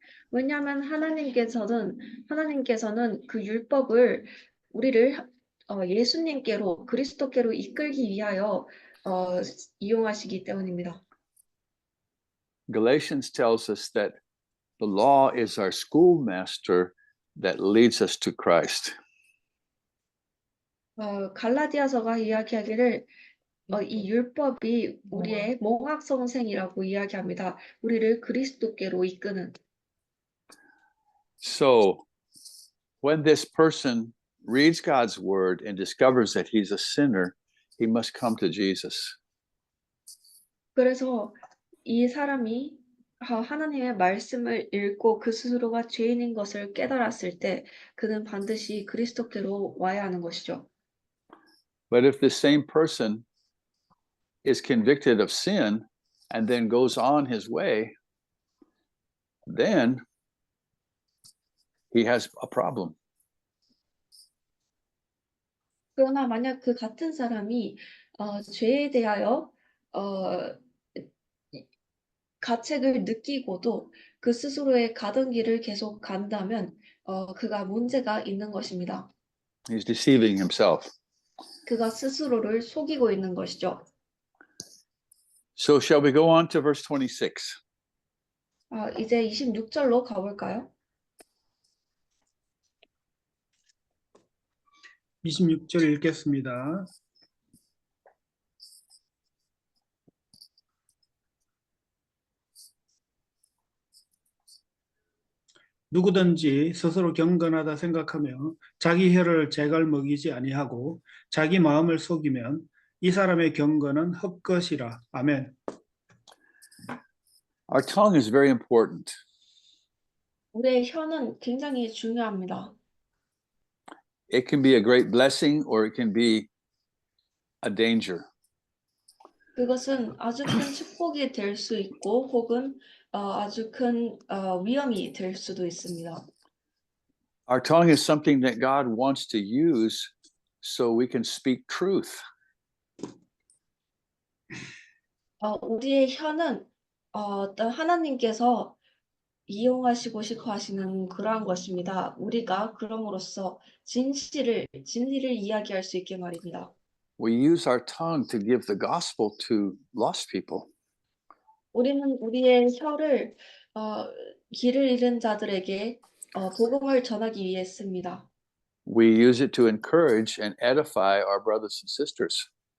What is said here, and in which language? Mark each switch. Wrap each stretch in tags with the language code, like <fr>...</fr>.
<ko>왜냐하면 하나님께서는 그 율법을 우리를 예수님께로 그리스도께로 이끌기 위하여 이용하시기 때문입니다.</ko> <en>Galatians tells us that the law is our schoolmaster that leads us to Christ.</en> <ko>갈라디아서가 이야기하기를 이 율법이 우리의 몽학 선생이라고 이야기합니다. 우리를 그리스도께로 이끄는.</ko> <en>So when this person reads God's word and discovers that he's a sinner, he must come to Jesus.</en> <ko>그래서 이 사람이 하나님의 말씀을 읽고 그 스스로가 죄인인 것을 깨달았을 때 그는 반드시 그리스도께로 와야 하는 것이죠.</ko> <en>But if the same person is convicted of sin and then goes on his way, then he has a problem.</en> <ko>그러나 만약 그 같은 사람이 죄에 대하여 가책을 느끼고도 그 스스로의 가던 길을 계속 간다면 그가 문제가 있는 것입니다.</ko> <en>He's deceiving himself.</en> <ko>그가 스스로를 속이고 있는 것이죠.</ko> <en>So shall we go on to verse 26?</en> <ko>이제 26절로 가볼까요? 26절 읽겠습니다. 누구든지 스스로 경건하다 생각하며 자기 혀를 재갈 먹이지 아니하고 자기 마음을 속이면 이 사람의 경건은 헛것이라. 아멘.</ko> <en>Our tongue is very important.</en> <ko>우리의 혀는 굉장히 중요합니다.</ko> <en>It can be a great blessing or it can be a danger.</en> <ko>그것은 아주 큰 축복이 될 수 있고 혹은 아주 큰 위험이 될 수도 있습니다.</ko> <en>Our tongue is something that God wants to use so we can speak truth.</en> <ko>우리의 혀는 어떤 하나님께서 이용하시고 싶어 하시는 그러한 것입니다. 우리가 그럼으로써 진리를 이야기할 수 있게 말입니다.</ko> <en>We use our tongue to give the gospel to lost people.</en> <ko>우리는 우리의 혀를 길을 잃은 자들에게 복음을 전하기 위해 씁니다.</ko> <en>We use it to encourage and edify our brothers and sisters.</en>